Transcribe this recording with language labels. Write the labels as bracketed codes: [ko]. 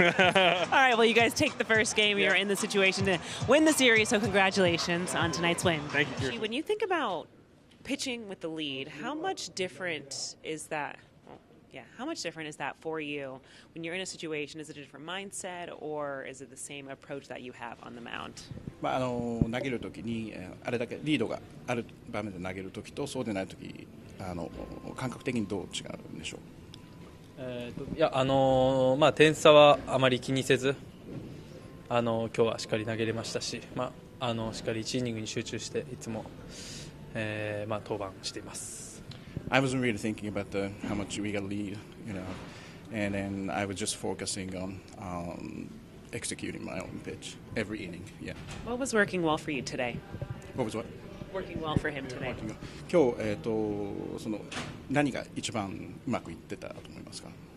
[en] All right, well, you guys take the first game. You're in the situation to win the series, so congratulations on tonight's win. Thank you. When you think about pitching with the lead, how much different is that? How much different is that for you when you're in a situation? Is it a different mindset, or is it the same approach that you have on the mound? [ja] 投げるときにあれだけリードがある場面で投げるときとそうでないとき感覚的にどう違うんでしょう？点差はあまり気にせず今日はしっかり投げれましたし、しっかり1イニングに集中していつも登板しています。 [en] I wasn't really thinking about how much we got lead, and then I was just focusing on executing my own pitch every inning. Yeah. What was working well for you today? What was what? Working well for him today. [ja] 今日その何が一番うまくいってたと思いますか？